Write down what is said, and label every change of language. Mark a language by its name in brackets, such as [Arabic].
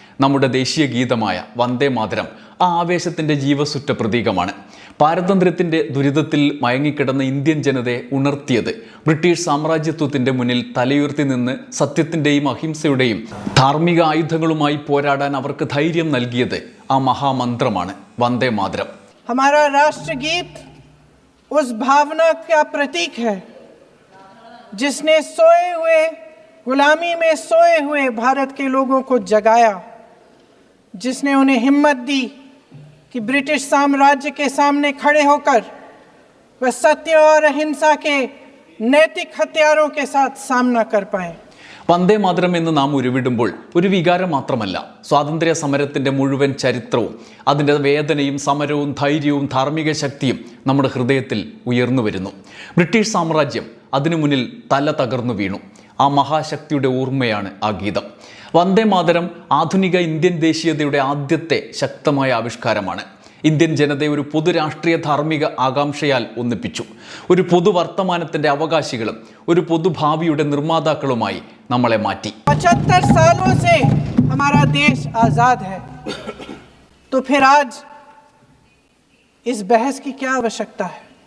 [Malayalam] നമ്മുടെ ദേശീയ ഗീതമായ വന്ദേ മാതരം ആ ആവേശത്തിൻ്റെ ജീവസുറ്റ പ്രതീകമാണ്. പാരതന്ത്ര്യത്തിൻ്റെ ദുരിതത്തിൽ മയങ്ങിക്കിടന്ന ഇന്ത്യൻ ജനതയെ ഉണർത്തിയത്, ബ്രിട്ടീഷ് സാമ്രാജ്യത്വത്തിൻ്റെ മുന്നിൽ തലയുയർത്തി നിന്ന് സത്യത്തിൻ്റെയും അഹിംസയുടെയും ധാർമ്മിക ആയുധങ്ങളുമായി പോരാടാൻ അവർക്ക് ധൈര്യം നൽകിയത് ആ മഹാമന്ത്രമാണ് വന്ദേ മാതരം. हमारा राष्ट्रगीत उस भावना का प्रतीक है जिसने सोए हुए, गुलामी में सोए हुए भारत के लोगों को जगाया, जिसने उन्हें हिम्मत दी कि ब्रिटिश साम्राज्य के सामने खड़े होकर वह सत्य और अहिंसा के नैतिक हथियारों के साथ सामना कर पाए. വന്ദേ മാതരം എന്ന് നാം ഉരുവിടുമ്പോൾ ഒരു വികാരം മാത്രമല്ല, സ്വാതന്ത്ര്യ സമരത്തിൻ്റെ മുഴുവൻ ചരിത്രവും അതിൻ്റെ വേദനയും സമരവും ധൈര്യവും ധാർമ്മിക ശക്തിയും നമ്മുടെ ഹൃദയത്തിൽ ഉയർന്നു വരുന്നു. ബ്രിട്ടീഷ് സാമ്രാജ്യം അതിനു മുന്നിൽ തല തകർന്നു വീണു. ആ മഹാശക്തിയുടെ ഓർമ്മയാണ് ആ ഗീതം. വന്ദേ മാതരം ആധുനിക ഇന്ത്യൻ ദേശീയതയുടെ ആദ്യത്തെ ശക്തമായ ആവിഷ്കാരമാണ്. ഇന്ത്യൻ ജനതയെ ഒരു പൊതു രാഷ്ട്രീയ ധാർമ്മിക ആകാംക്ഷയാൽ ഒന്നിപ്പിച്ചു. ഒരു പൊതുവർത്തമാനത്തിൻ്റെ അവകാശികളും ഒരു പൊതുഭാവിയുടെ നിർമ്മാതാക്കളുമായി നമ്മളെ മാറ്റി. [Hindi] 75 सालों से हमारा देश आजाद है, तो फिर आज इस बहस की क्या आवश्यकता है?